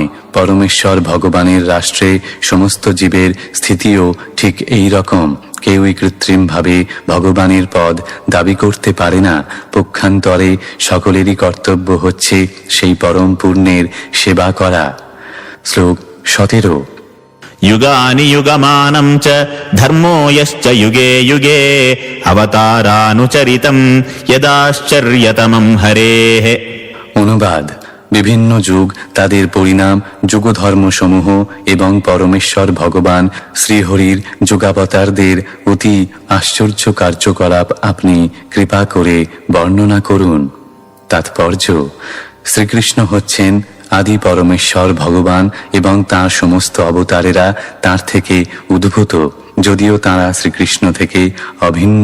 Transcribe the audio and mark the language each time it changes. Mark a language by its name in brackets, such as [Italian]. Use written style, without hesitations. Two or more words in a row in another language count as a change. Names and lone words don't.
[Bangla] পরমেশ্বর ভগবানের রাষ্ট্রে সমস্ত জীবের স্থিতিও ঠিক এই রকম। কেউই কৃত্রিমভাবে ভগবানের পদ দাবি করতে পারে না। পক্ষান্তরে সকলেরই কর্তব্য হচ্ছে সেই পরম পূর্ণের সেবা করা। শ্লোক 17। [Sanskrit] युगानि युगमानं च धर्मो यश्च युगे युगे अवतारानुचरितं यदाश्चर्यतमं हरेः। [Bangla] অনুবাদ: বিভিন্ন যুগ, তাদের পরিণাম, যুগধর্মসমূহ এবং পরমেশ্বর ভগবান শ্রীহরির যুগাবতারদের অতি আশ্চর্য কার্যকলাপ আপনি কৃপা করে বর্ণনা করুন। তাৎপর্য: শ্রীকৃষ্ণ হচ্ছেন আদি পরমেশ্বর ভগবান এবং তাঁর সমস্ত অবতারেরা তাঁর থেকে উদ্ভূত, যদিও তাঁরা শ্রীকৃষ্ণ থেকে অভিন্ন।